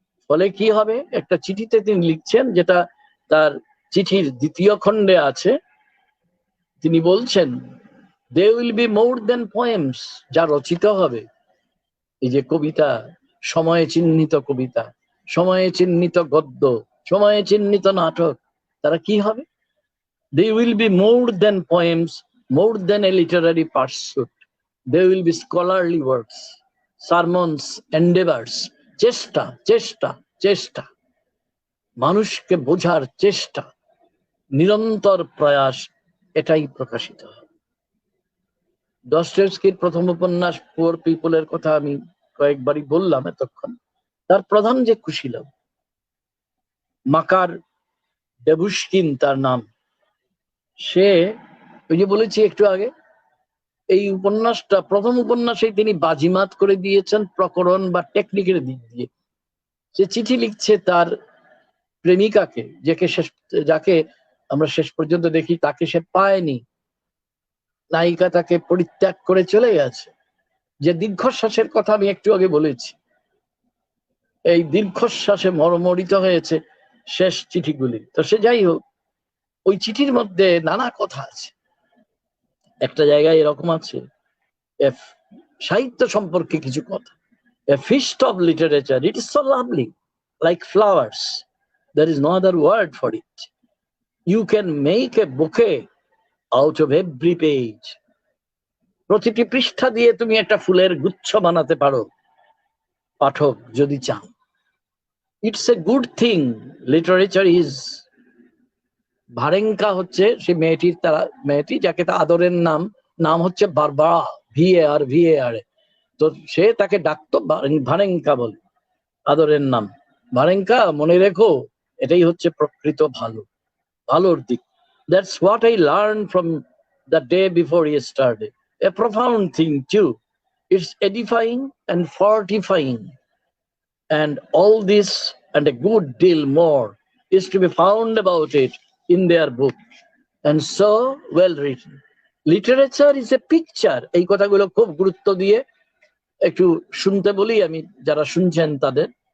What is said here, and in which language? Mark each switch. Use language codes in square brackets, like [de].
[bn] ফলে কি হবে, একটা চিঠিতে তিনি লিখছেন, যেটা তার চিঠির 2য় খণ্ডে আছে। তিনি বলছেন, [en] there will be more than poems, [bn] যা রচিত হবে, এই যে কবিতা, সময়ে চিহ্নিত কবিতা, সময়ে চিহ্নিত গদ্য, সময়ে চিহ্নিত নাটক, তারা কি হবে? [en] They will be more than poems, more than a literary pursuit. They will be scholarly works, sermons, endeavors, [bn] চেষ্টা চেষ্টা চেষ্টা, মানুষকে বোঝার চেষ্টা, নিরন্তর প্রয়াস, এটাই প্রকাশিত হবে। দস্তয়েভস্কির প্রথম উপন্যাস পুয়ার পিপলের কথা আমি কয়েকবারই বললাম এতক্ষণ। তার প্রধান যে কুশীলব, মাকার ডেভুশকিন তার নাম, সে ওই যে বলেছি একটু আগে, এই উপন্যাসটা প্রথম উপন্যাসেই তিনি বাজিমাত করে দিয়েছেন প্রকরণ বা টেকনিকের দিক দিয়ে। সে চিঠি লিখছে তার প্রেমিকাকে, যাকে আমরা শেষ পর্যন্ত দেখি তাকে সে পায়নি, নায়িকা তাকে পরিত্যাগ করে চলে গেছে। যে দীর্ঘশ্বাসের কথা আমি একটু আগে বলেছি, এই দীর্ঘশ্বাসে মর্মরিত হয়েছে শেষ চিঠিগুলি। তো সে যাই হোক, ওই চিঠির মধ্যে নানা কথা আছে। একটা জায়গায় এরকম আছে, সাহিত্য সম্পর্কে কিছু কথা, [en] a feast of literature, it is so lovely, like flowers, there is no other word for it, you can make a bouquet out of every page, [bn] প্রতিটি পৃষ্ঠা দিয়ে তুমি একটা ফুলের গুচ্ছ বানাতে পারো পাঠক যদি চাও। [en] It's a good thing, literature is. [bn] ভারেঙ্কা হচ্ছে সে মেয়েটি যাকে তার আদরের নাম হচ্ছে বারবারা, VAR। তো সে তাকে ডাকতো ভারেঙ্কা বলে, আদরের নাম ভারেঙ্কা। মনে রেখো, এটাই হচ্ছে প্রকৃত ভালোর দিক। [en] That's what I learn from the day before yesterday, a profound thing too, it's edifying and fortifying, and all this and a good deal more is to be found about it in their book, and so well written. Literature is a picture, [bn] এই কথাগুলো খুব গুরুত্ব দিয়ে একটু শুনতে বলি আমি যারা শুনছেন তাদের।